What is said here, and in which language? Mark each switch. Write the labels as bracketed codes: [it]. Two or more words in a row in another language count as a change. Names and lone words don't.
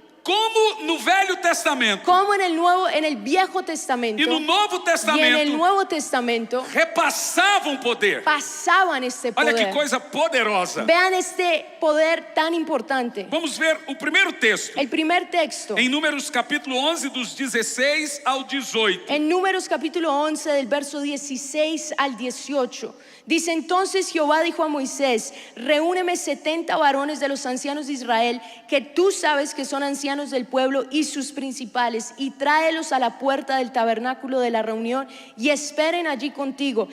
[pt] Como no Velho Testamento [es] Como en el Viejo Testamento [pt] e no Novo [es] y en el [pt] Testamento [es] Nuevo Testamento [pt] repassavam poder. [es] pasaban este [pt] Olha que [es] poder. [pt] coisa poderosa. [es] Vean este poder tan importante. [pt] Vamos ver o primeiro texto. [es] El primer texto, [pt] Em Números capítulo 11, dos 16 ao 18. [es] en Números capítulo 11 del verso 16 al 18. Dice: entonces Jehová dijo a Moisés: reúneme 70 varones de los ancianos de Israel, que tú sabes que son ancianos del pueblo, y sus principales, y tráelos a la puerta del tabernáculo de la reunión, y esperen allí contigo.